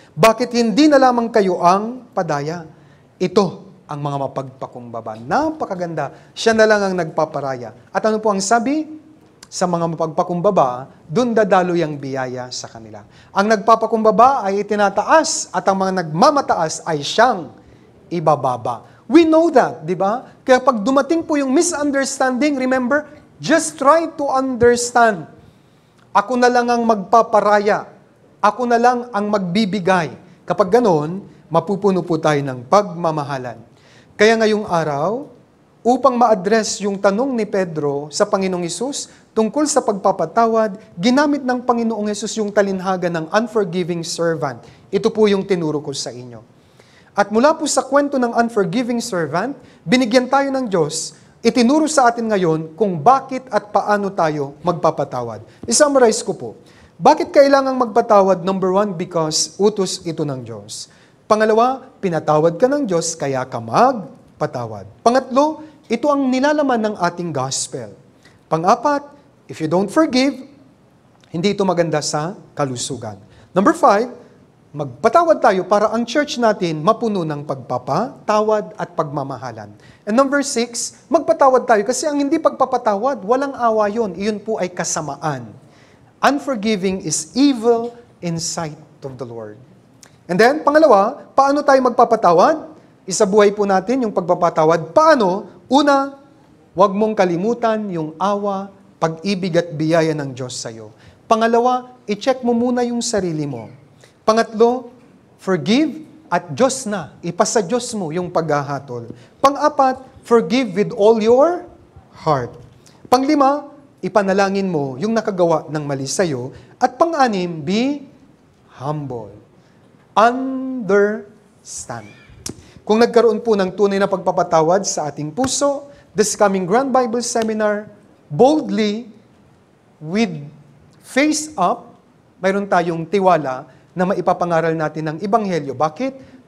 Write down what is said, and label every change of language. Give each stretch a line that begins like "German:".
Filipino: Bakit hindi na lamang kayo ang padaya? Ito ang mga mapagpakumbaba. Napakaganda. Siya na lang ang nagpaparaya. At ano po ang sabi? Sa mga mapagpakumbaba, dun dadalo yung biyaya sa kanila. Ang nagpapakumbaba ay itinataas at ang mga nagmamataas ay siyang ibababa.
English: We know that,
Filipino: di ba? Kaya pag dumating po yung
English: misunderstanding, remember, just try to understand.
Filipino: Ako na lang ang magpaparaya. Ako na lang ang magbibigay. Kapag ganon, mapupuno po tayo ng pagmamahalan. Kaya ngayong araw, upang ma-address yung tanong ni Pedro sa Panginoong Hesus tungkol sa pagpapatawad, ginamit ng Panginoong Hesus yung talinhaga ng unforgiving servant. Ito po yung tinuro ko sa inyo. At mula po sa kwento ng unforgiving servant, binigyan tayo ng Diyos, itinuro sa atin ngayon kung bakit at paano tayo magpapatawad. I-summarize ko po. Bakit kailangang magpatawad? Number 1, because utos ito ng Diyos. Pangalawa, pinatawad ka ng Diyos, kaya ka magpatawad. Pangatlo, ito ang nilalaman ng ating gospel. Pang-apat,
English: if you don't forgive,
Filipino: hindi ito maganda sa kalusugan. Number 5, magpatawad tayo para ang church natin mapuno ng pagpapatawad at pagmamahalan.
English: And number 6,
Filipino: magpatawad tayo kasi ang hindi pagpapatawad, walang awa yun. Iyon po ay kasamaan.
English: Unforgiving is evil in sight of the Lord. And then,
Filipino: pangalawa, paano tayo magpapatawad? Isabuhay po natin yung pagpapatawad. Paano? Una, huwag mong kalimutan yung awa, pag-ibig at biyaya ng Diyos sa iyo. Pangalawa, i-check mo muna yung sarili mo. Pangatlo, forgive at Diyos na. Ipasa Diyos mo yung paghahatol. Pang-apat,
English: forgive with all your heart.
Filipino: Panglima, ipanalangin mo yung nakagawa ng mali sa iyo. At pang-anim,
English: be humble. Understand.
Filipino: Kung nagkaroon po ng tunay na pagpapatawad sa ating puso,
English: this coming Grand Bible Seminar, boldly, with face up,
Filipino: mayroon tayong tiwala na maipapangaral natin ng Ebanghelyo. Bakit?